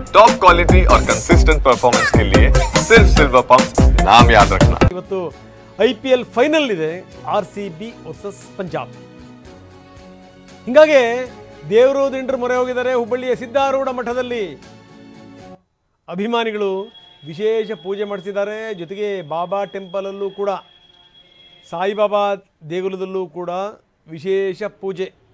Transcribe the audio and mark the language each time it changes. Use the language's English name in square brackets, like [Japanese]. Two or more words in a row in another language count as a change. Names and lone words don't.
[English] top quality [Hindi] और [English] consistent performance [Hindi] के लिए सिर्फ सिल्वर पंप नाम याद रखना। [Kannada] ಇವತ್ತು IPL ಫೈನಲ್ ಇದೆ RCB ವರ್ಸಸ್ ಪಂಜಾಬ್. ಹಿಂಗಾಗಿ ದೇವರು ದಿಂಡ್ರು ಮೊರೆ ಹೋಗಿದ್ದಾರೆ. ಹುಬ್ಬಳ್ಳಿಯ ಸಿದ್ಧಾರೂಢ ಮಠದಲ್ಲಿ ಅಭಿಮಾನಿಗಳು ವಿಶೇಷ ಪೂಜೆ ಮಾಡಿಸಿದ್ದಾರೆ. ಜೊತೆಗೆ ಬಾಬಾ ಟೆಂಪಲ್ ಅಲ್ಲೂ ಕೂಡ, ಸಾಯಿಬಾಬಾ ದೇಗುಲದಲ್ಲೂ ಕೂಡ ವಿಶೇಷ ಪೂಜೆ.